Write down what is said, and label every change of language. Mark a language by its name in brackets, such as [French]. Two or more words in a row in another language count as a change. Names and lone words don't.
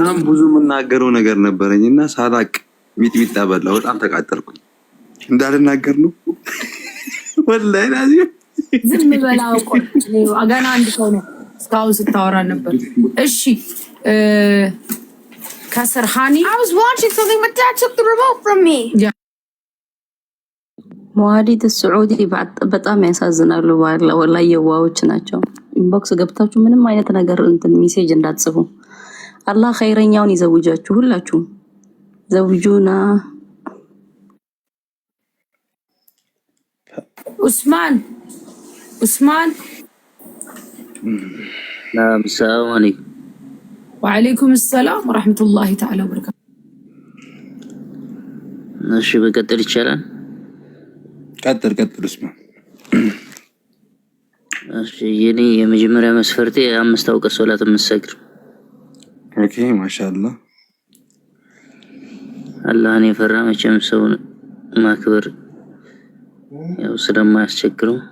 [Amharic] በጣም ብዙ የምናገረው ነገር ነበረኝና ሳላቅ ሚጥሚጣ በላው። በጣም ተቃጠልኩኝ። እንዳልናገር ነው ወላሂ ናዚው። ዝም በላው እኮ ገና አንድ ሰው ነው እስካሁን ስታወራ ነበር። እሺ ከስር ሃኒ [English] I was watching something but dad took the remote from me. [Arabic] مواليد سعودي [Amharic] በጣም ያሳዝናሉ። ወላሂ የዋዎች ናቸው። ኢንቦክስ ገብታችሁ ምንም አይነት ነገር እንትን ሜሴጅ እንዳትጽፉ። አላህ ኸይረኛውን ይዘውጃችሁ። ሁላችሁም ዘውጁና ኡስማን [Arabic] نعم السلام عليكم. وعليكم السلام ورحمة الله تعالى وبركاته. [Amharic] እሺ በቀጥል ይቻላል? ቀጥል ኡስማን። እሺ የኔ የመጀመሪያ መስፈርቴ 5 አውቀት ሶላት የምትሰግድ። ኦኬ ማሻአላህ። አላህን የፈራ መቼም ሰውን ማክበር ያው ስለማያስቸግረው።